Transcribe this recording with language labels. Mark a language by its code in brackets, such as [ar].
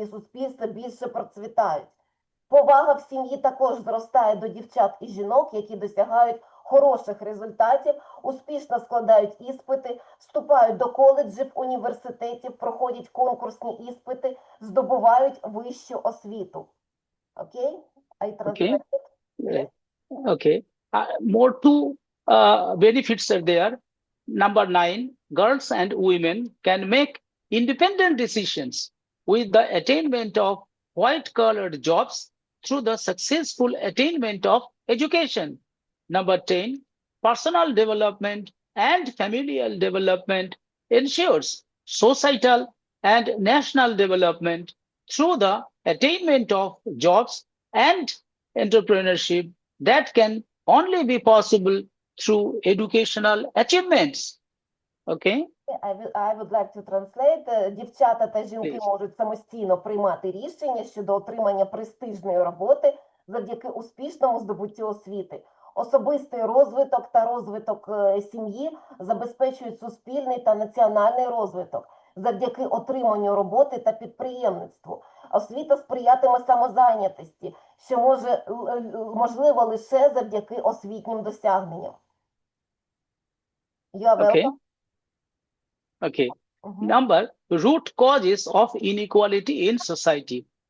[uk] Ці суспільства більше процвітають. Повага в сім'ї також зростає до дівчат і жінок, які досягають хороших результатів, успішно складають іспити, вступають до коледжів, університетів, проходять конкурсні іспити, здобувають вищу освіту. [en] Окей? I translate it. Yes. Okay. More two benefits are there. Number 9, girls and women can make independent decisions with the attainment of white-collar jobs through the successful attainment of education. Number 10, personal development and familial development ensures societal and national development through the attainment of jobs and entrepreneurship that can only be possible through educational achievements. Okay? I would like to translate. [uk] Дівчата та жінки [en] Please. [uk] можуть самостійно приймати рішення щодо отримання престижної роботи завдяки успішному здобуттю освіти. Особистий розвиток та розвиток сім'ї забезпечують суспільний та національний розвиток завдяки отриманню роботи та підприємництву. Освіта сприятиме самозайнятості, що можливо лише завдяки освітнім досягненням. [en] You are Okay. welcome. Okay. Number, root causes of inequality in society.